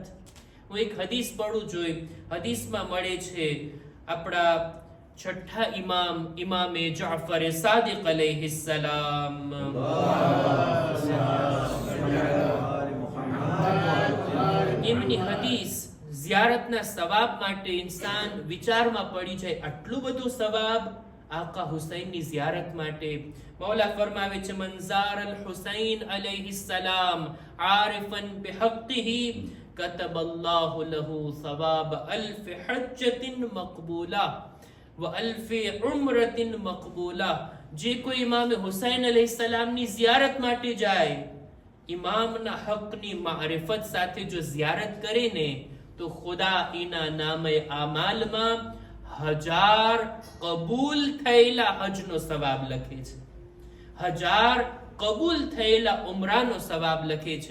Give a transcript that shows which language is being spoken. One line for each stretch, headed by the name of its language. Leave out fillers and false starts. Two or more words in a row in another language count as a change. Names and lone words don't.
Gujarati: હું એક હદીસ પડું જોઈ, હદીસમાં મળે છે આપણા છઠ્ઠા ઇમામ ઇમામે જાફર સાદિક અલૈહિસ્સલામ એમની હદીસ ઝિયારતના સવાબ માટે ઇન્સાન વિચારમાં પડી જાય. આટલું બધું સવાબ આકા હુસૈનની ઝિયારત માટે. મૌલા ફરમાવે છે:
Arabic: من زار الحسين عليه السلام عارفا بحقه كتب الله له ثواب ألف حجة مقبولة وألف عمرة مقبولة.
Gujarati: જે કોઈ ઇમામ હુસૈન અલૈહિસ્સલામની ઝિયારત માટે જાય, ઇમામના હકની મારિફત સાથે જો ઝિયારત કરે ને, તો ખુદા એના નામે આમાલમાં 1000 કબૂલ થયેલા હજનો સવાબ લખે છે, 1000 કબૂલ થયેલા ઉમરાનો સવાબ લખે છે.